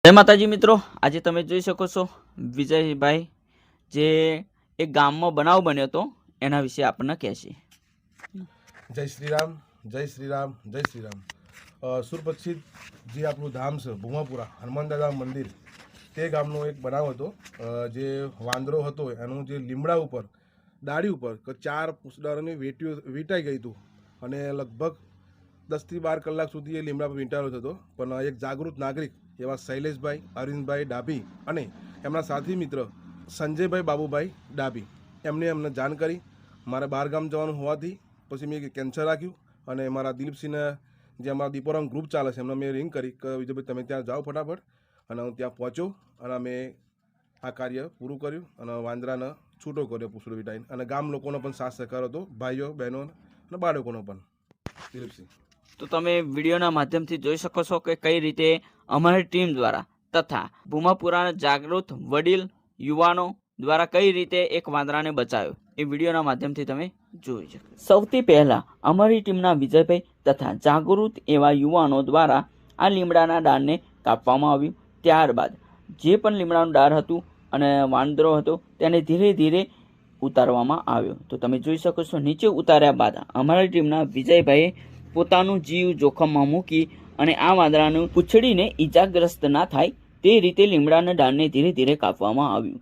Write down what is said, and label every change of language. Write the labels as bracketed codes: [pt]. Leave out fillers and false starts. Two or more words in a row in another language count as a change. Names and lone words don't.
[gu] જય માતાજી મિત્રો, આજ તમે જોઈ શકો છો વિજયભાઈ જે એક ગામ માં બનાવ બન્યો તો એના વિષે આપને કહેશે। [hi] जय श्री राम, जय श्री राम, जय श्री राम। [gu] સુરપક્ષિત જે આપણું ધામ છે ભૂમાપુરા હનુમાન દાદા મંદિર તે ગામનો એક બનાવ હતો। જે વાંદરો હતો એનું જે લીમડા ઉપર डाળી ઉપર 4 પૂછડાઓની વીંટાઈ ગઈ હતું અને લગભગ 10 થી 12 કલાક સુધી એ લીમડા પર વીંટાળ્યો હતો। પણ એક જાગૃત નાગરિક એવા શૈલેષભાઈ અરવિંદભાઈ ડાભી અને એમના સાથી મિત્ર સંજયભાઈ બાબુભાઈ ડાભી એમને જાણ કરી। મારે બહાર ગામ જવાનું હોવાથી પછી મેં કેન્સલ રાખ્યું અને મારા દિલીપસિંહને જે અમારા દીપોરામ ગ્રુપ ચાલે છે એમને મેં રિંગ કરી કે વિજયભાઈ તમે ત્યાં જાઓ ફટાફટ અને હું ત્યાં પહોંચ્યો અને અમે આ કાર્ય પૂરું કર્યું અને વાંદરાને છૂટો કર્યો પૂછડું વીંટાઈને અને ગામ લોકોનો પણ સાથ સહકાર હતો, ભાઈઓ બહેનો અને બાળકોનો પણ। દિલીપસિંહ તો તમે વિડિયોના માધ્યમથી જોઈ શકો છો કે કઈ રીતે અમારી ટીમ દ્વારા તથા ભૂમાપુરા જાગૃત વડીલ યુવાનો દ્વારા કઈ રીતે એક વાંદરાને બચાવ્યો એ વિડિયોના માધ્યમથી તમે જોઈ શકો। સૌથી પહેલા અમારી ટીમના વિજયભાઈ તથા જાગૃત એવા યુવાનો દ્વારા આ લીમડાના ડાળને કાપવામાં આવ્યું। ત્યારબાદ જે પણ લીમડાનું ડાળ હતું અને વાંદરો હતો તેને ધીરે ધીરે ઉતારવામાં આવ્યો। તો તમે જોઈ શકો છો નીચે ઉતાર્યા બાદ અમારી ટીમના વિજયભાઈએ પોતાનું જીવ જોખમમાં મૂકી અને આ વાંદરાનું પૂંછડીને ઈજાગ્રસ્ત ના થાય તે રીતે લીમડાના ડાળને ધીરે ધીરે કાપવામાં આવ્યું।